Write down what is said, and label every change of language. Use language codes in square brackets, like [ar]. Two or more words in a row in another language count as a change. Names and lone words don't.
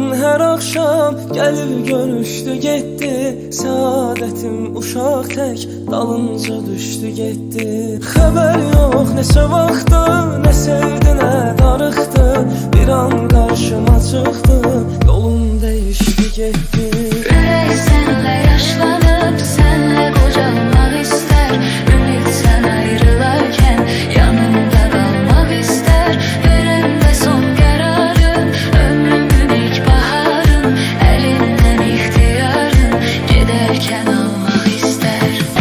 [tr] Her akşam gelip görüştü gitti, saadetim [az] uşaq tek [tr] dalınca düştü gitti. Haber yok [az] neçə vaxtı, [tr] ne sevdi ne darıxdı, bir an karşıma çıktı, yolum değişti gitti. [az] Ürək sənlə yaşlanıb, sənlə qocalmaq istər. Ümid sən ayrılarkən yanında qalmaq istər. Verəndə son qərarım, ömrümün ilk baharım, əlindən ixtiyarım gedərkən almaq istər.